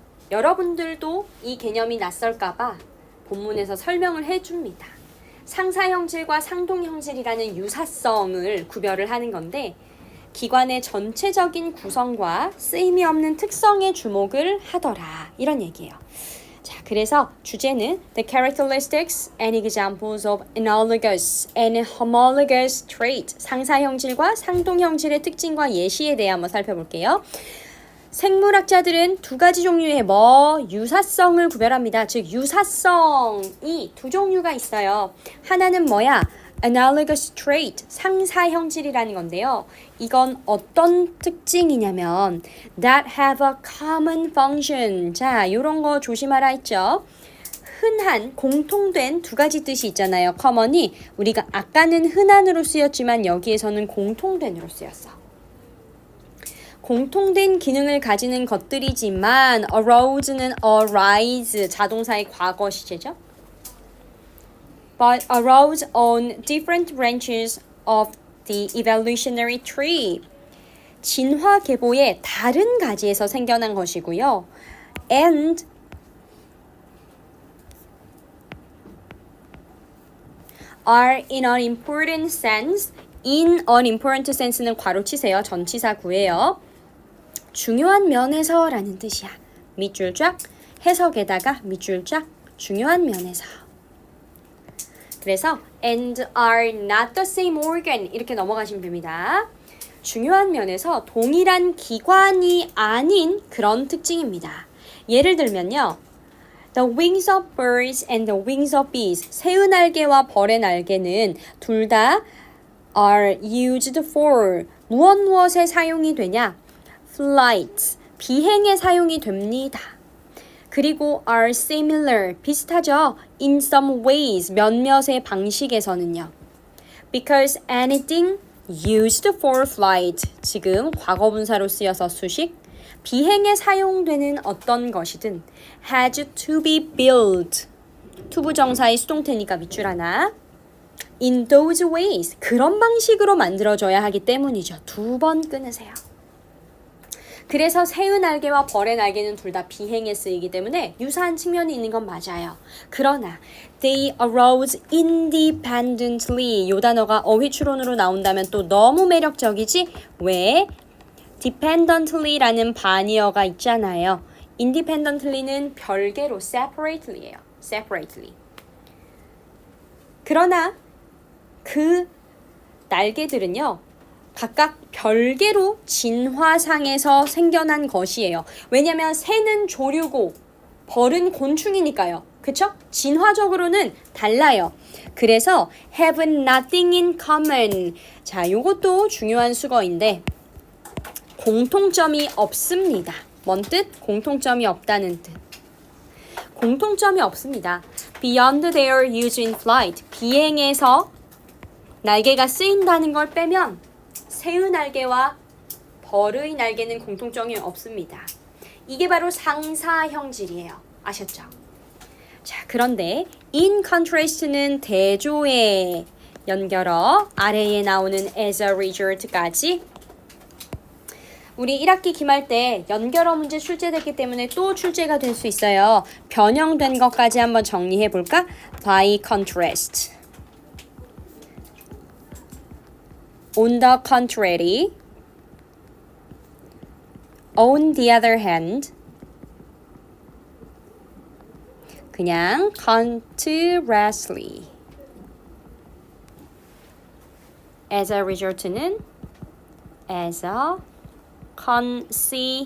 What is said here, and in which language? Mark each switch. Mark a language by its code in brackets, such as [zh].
[ko] 여러분들도 이 개념이 낯설까봐 본문에서 설명을 해줍니다. 상사형질과 상동형질이라는 유사성을 구별을 하는 건데 기관의 전체적인 구성과 쓰임이 없는 특성에 주목을 하더라. 이런 얘기예요. 자, 그래서 주제는 [en] The characteristics and examples of analogous and homologous trait. [ko] 상사형질과 상동형질의 특징과 예시에 대해 한번 살펴볼게요. 생물학자들은 두 가지 종류의 유사성을 구별합니다. 즉 유사성이 두 종류가 있어요. 하나는 뭐야? Analogous trait, 상사형질이라는 건데요. 이건 어떤 특징이냐면 [en] that have a common function. [ko] 자, 이런 거 조심하라 했죠. 흔한, 공통된 두 가지 뜻이 있잖아요. common이 우리가 아까는 흔한으로 쓰였지만 여기에서는 공통된으로 쓰였어. 공통된 기능을 가지는 것들이지만 arouse는 arise, 자동사의 과거 시제죠. [en] But arose on different branches of the evolutionary tree. [ko] 진화 계보의 다른 가지에서 생겨난 것이고요. [en] And are in an important sense. in an important sense는 [ko] 괄호 치세요. 전치사 구예요. 중요한 면에서 라는 뜻이야. 밑줄 쫙, 해석에다가 밑줄 쫙, 중요한 면에서. 그래서 [en] and are not the same organ [ko] 이렇게 넘어가시면 됩니다. 중요한 면에서 동일한 기관이 아닌 그런 특징입니다. 예를 들면요. [en] The wings of birds and the wings of bees. [ko] 새의 날개와 벌의 날개는 둘 다 [en] are used for [ko] 무엇에 사용이 되냐? flight, 비행에 사용이 됩니다. 그리고 [en] are similar, [ko] 비슷하죠? [en] in some ways, [ko] 몇몇의 방식에서는요. [en] Because anything used for flight, [ko] 지금 과거분사로 쓰여서 수식, 비행에 사용되는 어떤 것이든 [en] has to be built, [ko] 투부정사의 수동태니까 밑줄 하나, [en] in those ways, [ko] 그런 방식으로 만들어져야 하기 때문이죠. 두 번 끊으세요. 그래서 새의 날개와 벌의 날개는 둘 다 비행에 쓰이기 때문에 유사한 측면이 있는 건 맞아요. 그러나 [en] they arose independently [ko] 이 단어가 어휘 추론으로 나온다면 또 너무 매력적이지? 왜? dependently라는 반의어가 있잖아요. independently는 별개로 separately예요. separately. 그러나 그 날개들은요. 각각 별개로 진화상에서 생겨난 것이에요. 왜냐하면 새는 조류고 벌은 곤충이니까요. 그쵸? 진화적으로는 달라요. [en] 그래서 have nothing in common. [ko] 자, 요것도 중요한 수거인데 공통점이 없습니다. 뭔 뜻? 공통점이 없다는 뜻. 공통점이 없습니다. [en] Beyond their use in flight. [ko] 비행에서 날개가 쓰인다는 걸 빼면 새의 날개와 벌의 날개는 공통점이 없습니다. 이게 바로 상사형질이에요. 아셨죠? 자, 그런데 in contrast는 대조에 연결어 아래에 나오는 as a result까지 우리 1학기 기말 때 연결어 문제 출제됐기 때문에 또 출제가 될 수 있어요. 변형된 것까지 한번 정리해 볼까? [en] By contrast. On the contrary. On the other hand. 그냥 contrastly. As a result는 as a consequence.